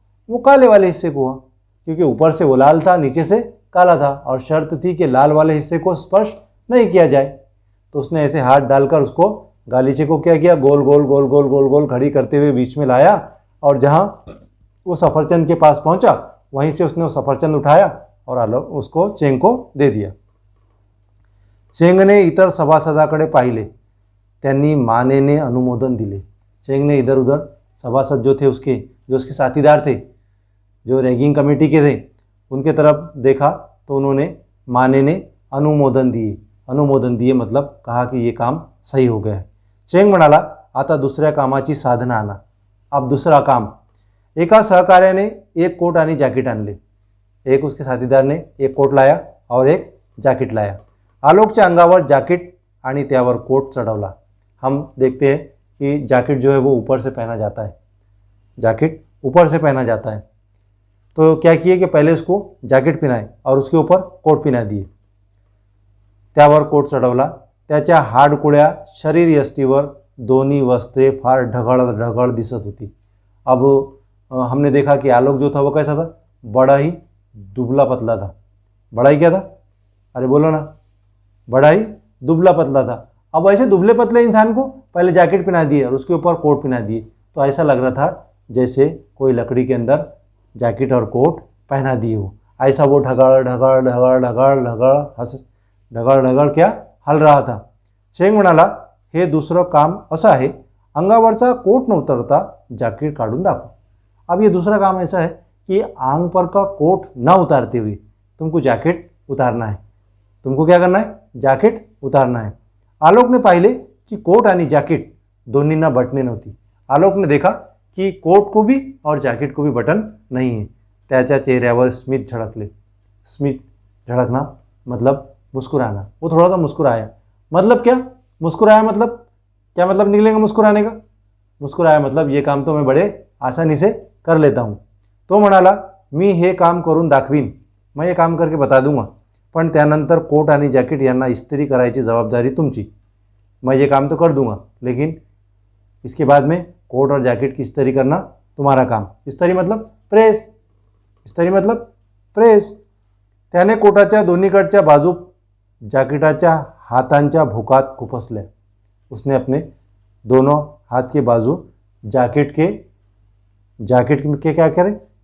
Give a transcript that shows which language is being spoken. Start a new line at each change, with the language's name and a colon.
Hindi: वो काले वाले हिस्से को हुआ, क्योंकि ऊपर से वो लाल था, नीचे से काला था, और शर्त थी कि लाल वाले हिस्से को स्पर्श नहीं किया जाए। तो उसने ऐसे हाथ डालकर उसको, गालीचे को क्या किया, गोल गोल गोल गोल गोल गोल घड़ी करते हुए बीच में लाया, और जहां वो सफरचंद के पास पहुंचा वहीं से उसने वो सफरचंद उठाया और उसको चेंग को दे दिया।
Marathi: चेंगने इतर सभासदाकडे पाहिले, त्यांनी मानेने अनुमोदन दिले।
Hindi: चेंग ने इधर उधर सभासद जो थे उसके, जो उसके साथीदार थे, जो रैगिंग कमेटी के थे, उनके तरफ देखा तो उन्होंने माने ने अनुमोदन दिए। अनुमोदन दिए मतलब कहा कि ये काम सही हो गया है।
Marathi: चेंग म्हणाला, आता दुसऱ्या कामाची साधनं आणा।
Hindi: अब दूसरा काम,
Marathi: एका सहकार्याने एक कोट आणि जॅकेट आणले।
Hindi: एक उसके साथीदार ने एक कोट लाया और एक जॅकेट लाया।
Marathi: आलोकच्या अंगावर जॅकेट आणि त्यावर कोट चढ़वला।
Hindi: हम देखते हैं कि जैकेट जो है वो ऊपर से पहना जाता है, जैकेट ऊपर से पहना जाता है। तो क्या किए कि पहले उसको जैकेट पहनाए और उसके ऊपर कोट पहना दिए।
Marathi: त्यावर कोट चढवला। त्याच्या हाडकुळ्या शरीर यष्टीवर दोन्ही वस्त्रे फार ढगळ ढगळ दिसत होती।
Hindi: अब हमने देखा कि आलोक जो था वो कैसा था, बड़ा ही दुबला पतला था। बड़ा ही क्या था? अरे बोलो ना, बड़ा ही दुबला पतला था। अब ऐसे दुबले पतले इंसान को पहले जैकेट पहना दिए और उसके ऊपर कोट पहना दिए, तो ऐसा लग रहा था जैसे कोई लकड़ी के अंदर जैकेट और कोट पहना दिए हो। ऐसा वो ढगड़ ढगड़ ढगड़ ढगड़ ढगड़ हस ढगड़ ढगड़ क्या हल रहा था।
Marathi: चेंग म्हणाला, हे दुसरं काम असं आहे, अंगावरचा कोट न उतरता जैकेट काढून दाखव।
Hindi: अब ये दूसरा काम ऐसा है कि आंग पर का कोट न उतारते हुए तुमको जैकेट उतारना है। तुमको क्या करना है? जैकेट उतारना है।
Marathi: आलोक ने पाहिले कि कोट आणि जॅकेट दोन्हींना बटणे नव्हती।
Hindi: आलोक ने देखा कि कोट को भी और जैकेट को भी बटन नहीं है।
Marathi: त्याच्या चेहऱ्यावर स्मित झळकले।
Hindi: स्मित झळकना मतलब मुस्कुराना। वो थोड़ा सा मुस्कुराया। मतलब क्या? मुस्कुराया मतलब क्या मतलब निकलेगा मुस्कुराने का? मुस्कुराया मतलब ये काम तो मैं बड़े आसानी से कर लेता हूँ।
Marathi: तो म्हणाला, मी हे काम करून दाखवीन,
Hindi: मैं ये काम करके बता दूंगा,
Marathi: पण त्यानंतर कोट आणि जॅकेट यांना इस्त्री करायची जबाबदारी तुमची।
Hindi: मैं ये काम तो कर दूंगा, लेकिन इसके बाद में कोट और जैकेट की इस्त्री करना तुम्हारा काम। इस्त्री मतलब प्रेस। इस्त्री मतलब प्रेस।
Marathi: त्याने कोटाच्या दोन्हीकडच्या बाजू जॅकेटाच्या हातांच्या भोकात खुपसल्या।
Hindi: उसने अपने दोनों हाथ के बाजू जैकेट के क्या करें?